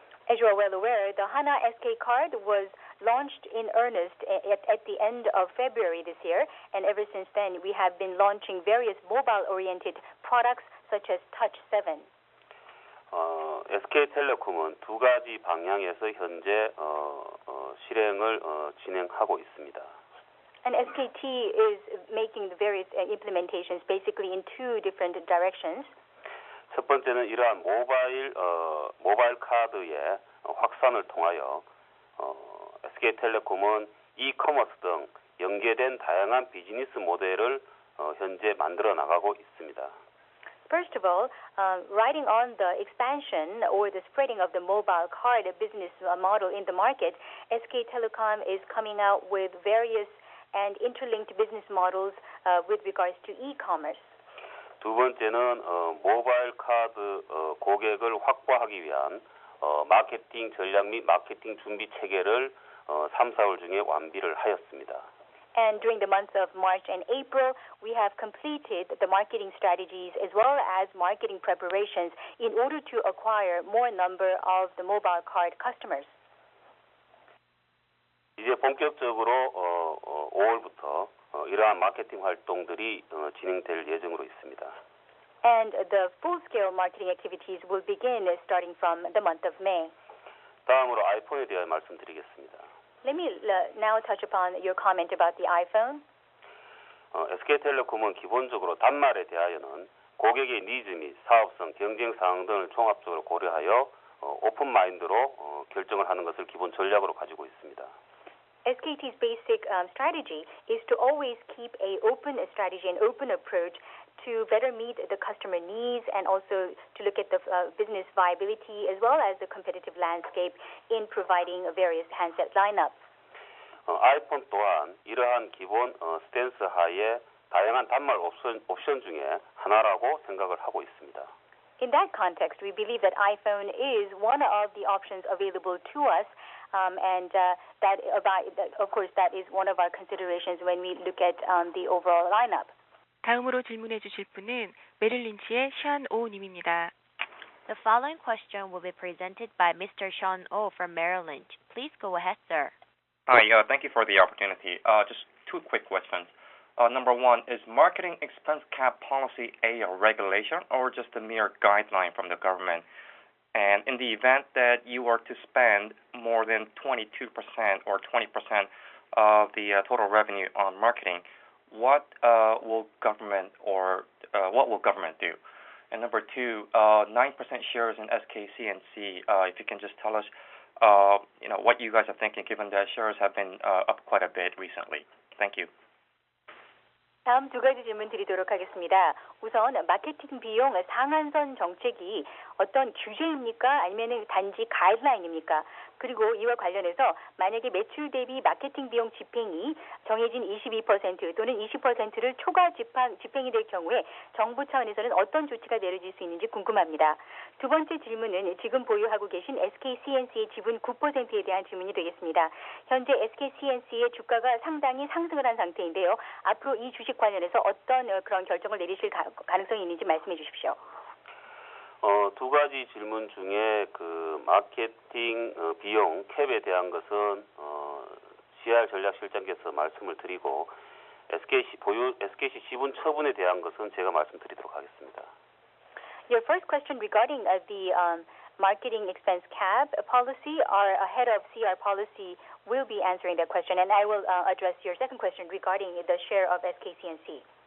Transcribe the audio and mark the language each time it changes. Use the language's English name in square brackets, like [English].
[English] As you are well aware, the Hana SK card was launched in earnest at the end of February this year, and ever since then we have been launching various mobile-oriented products such as Touch 7. [Korean] SK텔레콤은 두 가지 방향에서 현재 실행을 진행하고 있습니다. [English] And SKT is making the various implementations basically in two different directions. [Korean] 첫 번째는 이러한 모바일 카드의 확산을 통하여 SK텔레콤은 이커머스 등 연계된 다양한 비즈니스 모델을 현재 만들어 나가고 있습니다. [English] First of all, riding on the expansion or the spreading of the mobile card business model in the market, SK Telecom is coming out with various and interlinked business models with regards to e-commerce. [Korean] 두 번째는 모바일 카드 고객을 확보하기 위한 마케팅 전략 및 마케팅 준비 체계를 3, 4월 중에 완비를 하였습니다. [English] And during the months of March and April, we have completed the marketing strategies as well as marketing preparations in order to acquire more number of the mobile card customers. [Korean] 이제 본격적으로 5월부터 이러한 마케팅 활동들이 진행될 예정으로 있습니다. [English] And the full-scale marketing activities will begin starting from the month of May. [Korean] 다음으로 아이폰에 대해 말씀드리겠습니다. [English] Let me now touch upon your comment about the iPhone. [Korean] SK텔레콤은 기본적으로 단말에 대하여는 고객의 니즈 및 사업성, 경쟁 사항 등을 종합적으로 고려하여 오픈 마인드로 결정을 하는 것을 기본 전략으로 가지고 있습니다. [English] SKT's basic strategy is to always keep an open strategy and open approach to better meet the customer needs and also to look at the business viability as well as the competitive landscape in providing various handset lineups. [Korean] 아이폰 또한 이러한 기본 스탠스 하에 다양한 단말 옵션 중에 하나라고 생각을 하고 있습니다. [English] In that context, we believe that iPhone is one of the options available to us, and of course, that is one of our considerations when we look at the overall lineup. [Korean] 다음으로 질문해 주실 분은 메릴 린치의 션 오 님입니다. [English] The following question will be presented by Mr. Sean Oh from Merrill Lynch. Please go ahead, sir. Hi, thank you for the opportunity. Just two quick questions. Number one, is marketing expense cap policy a regulation or just a mere guideline from the government? And in the event that you were to spend more than 22% or 20% of the total revenue on marketing, what will government do? And number two, 9% shares in SKCNC. If you can just tell us, what you guys are thinking, given that shares have been up quite a bit recently. Thank you. [Korean] 다음 두 가지 질문 드리도록 하겠습니다. 우선 마케팅 비용 상한선 정책이 어떤 규제입니까? 아니면 단지 가이드라인입니까? 그리고 이와 관련해서 만약에 매출 대비 마케팅 비용 집행이 정해진 22% 또는 20%를 초과 집행이 될 경우에 정부 차원에서는 어떤 조치가 내려질 수 있는지 궁금합니다. 두 번째 질문은 지금 보유하고 계신 SKCNC의 지분 9%에 대한 질문이 되겠습니다. 현재 SKCNC의 주가가 상당히 상승을 한 상태인데요. 앞으로 이 주식 관련해서 어떤 그런 결정을 내리실 가능성이 있는지 말씀해 주십시오. 두 가지 질문 중에 그 마케팅 비용 캡에 대한 것은 CR 전략실장께서 말씀을 드리고 SKC 지분 처분에 대한 것은 제가 말씀드리도록 하겠습니다. [English] Your first question regarding the marketing expense cap policy, our head of CR policy will be answering that question, and I will address your second question regarding the share of SKCNC.